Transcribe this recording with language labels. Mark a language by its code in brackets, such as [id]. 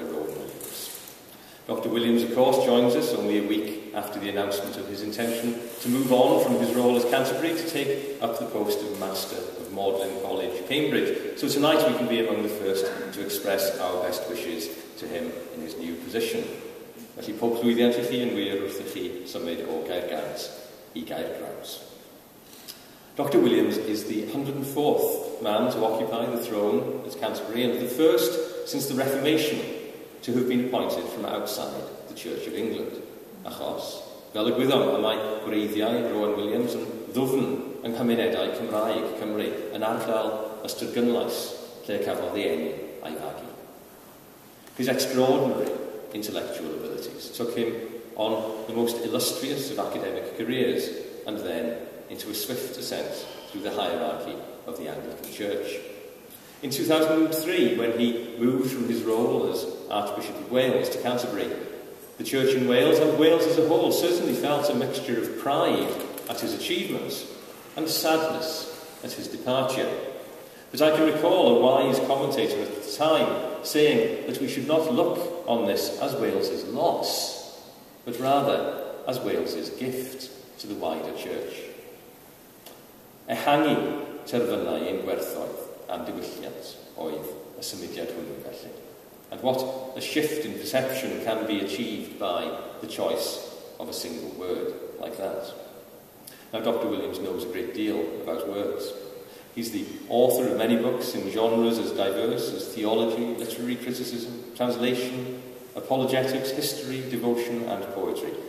[en] Rowan Williams. Dr. Williams, of course, joins us only a week after the announcement of his intention to move on from his role as Canterbury to take up the post of Master of Magdalen College, Cambridge. So tonight we can be among the first to express our best wishes to him in his new position. [cy] Felly pob llwyddiant I chi yn wir wrth I chi symud o Caergaint I Gaergrawnt. [en] Dr. Williams is the 104th man to occupy the throne at Canterbury and the first since the Reformation to have been appointed from outside the Church of England. [cy] Achos, fel y gwyddom, y mae gwreiddiau Rowan Williams yn ddwfn yng nghymunedau Cymraeg Cymru yn ardal ystyr gynlais lle cafodd ei eni a'i fagu. [en] His extraordinary intellectual abilities took him on the most illustrious of academic careers and then into a swift ascent through the hierarchy of the Anglican Church. In 2003, when he moved from his role as Archbishop of Wales to Canterbury, the Church in Wales and Wales as a whole certainly felt a mixture of pride at his achievements and sadness at his departure. But I can recall a wise commentator at the time saying that we should not look on this as Wales's loss, but rather as Wales's gift to the wider Church. [cy] Ehangu terfynau ein gwerthoedd am diwylliant oedd y symudiad hwnnw felly. [en] And what a shift in perception can be achieved by the choice of a single word like that. Now, Dr. Williams knows a great deal about words. He's the author of many books in genres as diverse as theology, literary criticism, translation, apologetics, history, devotion and poetry.